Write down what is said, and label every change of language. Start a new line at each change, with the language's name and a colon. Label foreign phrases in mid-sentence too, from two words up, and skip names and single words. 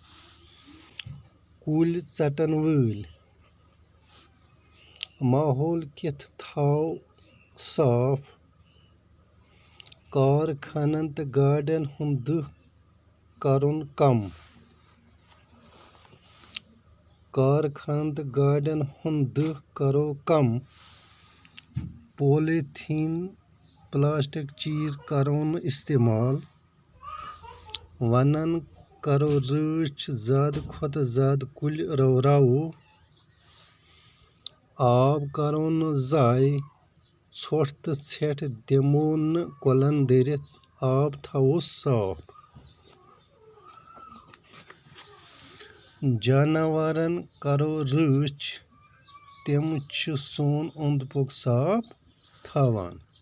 Kashmiri: कुल चटन वल। माहौल किथ थाव साफ। कारखानन तो गाड़ियन हुंद दुह करुन कम। कारखानन तो गाड़ियन हुंद दुह करो कम। पॉलीथीन प्लास्टिक चीज करो न इस्तेमाल। वनन करो रच ज़्यादा खुद ज़्यादा कुल रवो। आब करो न ज़ाय। षोट तो छेठ दिमो न कुलन दरित। आब थवो साफ। जानवरन करो रच, तिम छु सोन ओंद पोक साफ थावान।